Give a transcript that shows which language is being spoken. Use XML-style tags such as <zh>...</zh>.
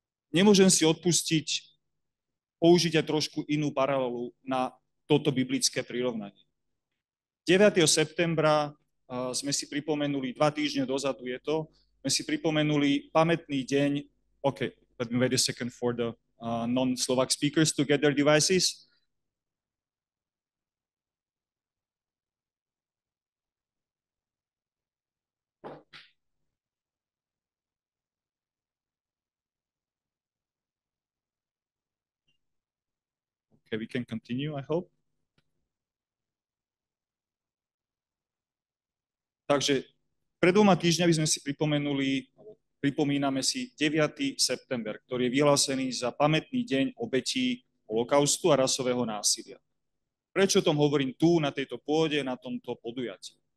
<sk>Nemôžem si odpustiť použiť aj trošku inú paralelu na toto biblické prirovnanie. 9. septembra sme si pripomenuli, 2 týždne dozadu je to, sme si pripomenuli pamätný deň.</sk> <en>OK, let me wait a second for the non-Slovak speakers to get their devices. Okay, we can continue, I hope.</en> <sk>Takže pred 2 týždňami sme si pripomíname si 9. september, ktorý je vyhlásený za pamätný deň obetí holokaustu a rasového násilia. Prečo o tom hovorím tu, na tejto pôde, na tomto podujatí?</sk>